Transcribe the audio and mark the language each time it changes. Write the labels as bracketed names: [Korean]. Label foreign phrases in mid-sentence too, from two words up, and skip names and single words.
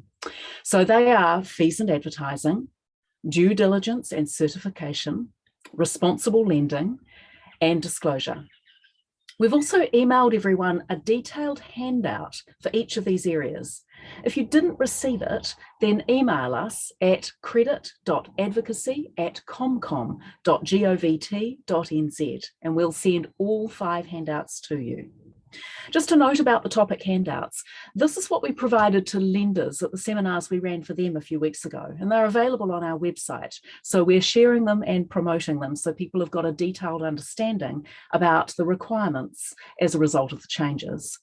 [English] So they are fees and advertising, due diligence and certification, responsible lending, and disclosure. We've also emailed everyone a detailed handout for each of these areas. If you didn't receive it, then email us at credit.advocacy@comcom.govt.nz and we'll send all 5 handouts to you. Just a note about the topic handouts. This is what we provided to lenders at the seminars we ran for them a few weeks ago, and they're available on our website. So we're sharing them and promoting them so people have got a detailed understanding about the requirements as a result of the changes.